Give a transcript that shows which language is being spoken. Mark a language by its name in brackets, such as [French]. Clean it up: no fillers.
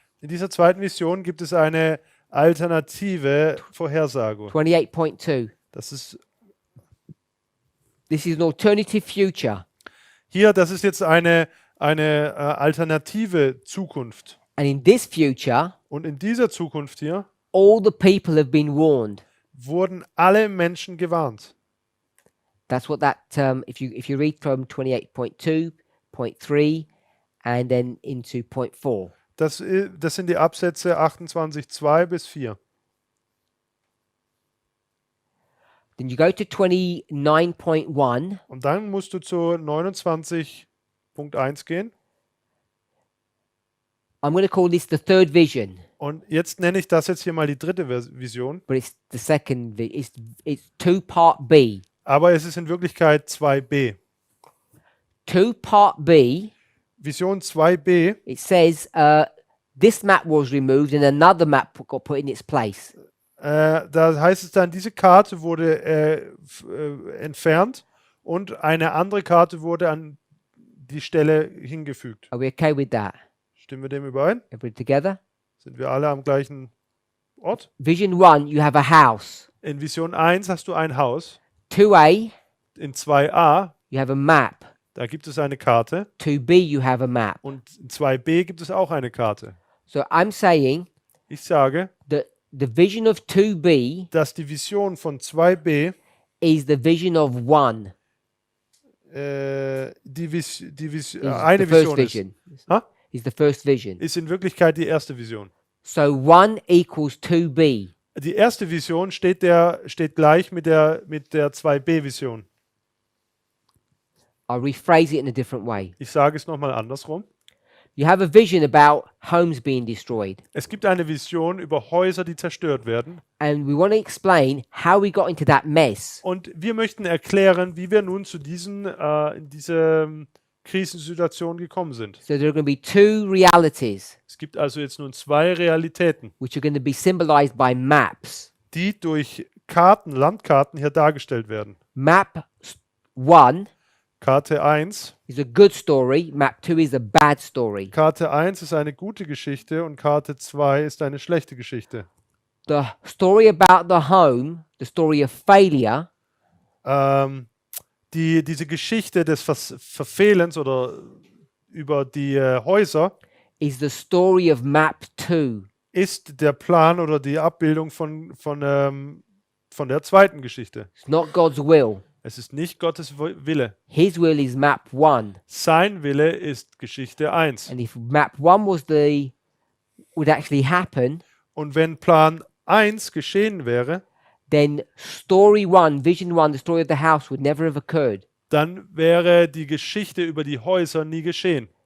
[German] in dieser zweiten Vision gibt es eine alternative Vorhersage. 28.2. Das ist [English] This is an alternative future. [German] hier, das ist jetzt eine alternative Zukunft. [English] And in this future, [German] Und in dieser Zukunft hier [English] all the people have been warned. [German] wurden alle Menschen gewarnt. [English] That's what that if you read from 28.2, point 3, and then into point 4. [German] Das sind die Absätze 28.2 bis 4. [English] Then you go to 29.1. [German] Und dann musst du zu 29.1 gehen. [English] I'm going to call this the third vision, [German] Und jetzt nenne ich das jetzt hier mal die dritte Vision. [English] but it's the second. It's 2 part B. [German] Aber es ist in Wirklichkeit 2b. [English] 2 part B. [German] Vision 2b, [English] It says this map was removed and another map got put in its place. [German] da heißt es dann, diese Karte wurde entfernt und eine andere Karte wurde an die Stelle hingefügt. [English] Are we okay with that? [German] Stimmen wir dem überein? [English] Everybody together? [German] Sind wir alle am gleichen Ort? [English] Vision 1, you have a house. [German] In Vision 1 hast du ein Haus. [English] 2A, [German] In 2a, [English] you have a map. [German] da gibt es eine Karte. [English] 2B, you have a map. [German] Und in 2b gibt es auch eine Karte. [English] So I'm saying [German] Ich sage, [English] that the vision of 2B [German] dass die Vision von 2b [English] is the vision of 1. [German] eine [English] Is the [German] Vision [English] first vision. Huh? Is the first vision. [German] Ist in Wirklichkeit die erste Vision. [English] So 1 equals 2b. [German] Die erste Vision steht gleich mit der 2b-Vision. [English] I'll rephrase it in a different way. [German] Ich sage es nochmal andersrum. [English] You have a vision about homes being destroyed. [German] Es gibt eine Vision über Häuser, die zerstört werden. [English] And we want to explain how we got into that mess. [German] Und wir möchten erklären, wie wir nun zu in diese Krisensituation gekommen sind. [English] So there are going to be two realities, [German] Es gibt also jetzt nun zwei Realitäten, [English] which are going to be symbolized by maps. [German] die durch Landkarten hier dargestellt werden. [English] Map 1 [German] Karte 1. [English] is a good story. Map 2 is a bad story. [German] Karte 1 ist eine gute Geschichte und Karte 2 ist eine schlechte Geschichte. [English] The story about the home, the story of failure, [German] Diese Geschichte des Verfehlens oder über die Häuser [English] is the story of map 2. [German] ist der Plan oder die Abbildung von der zweiten Geschichte. [English] It's not God's will. [German] Es ist nicht Gottes Wille. [English] His will is map 1. [German] Sein Wille ist Geschichte 1. [English] And if map 1 would actually happen, [German] Und wenn Plan 1 geschehen wäre, [English] then story 1, vision 1, the story of the house would never have occurred [German] dann wäre die Geschichte über die Häuser nie geschehen,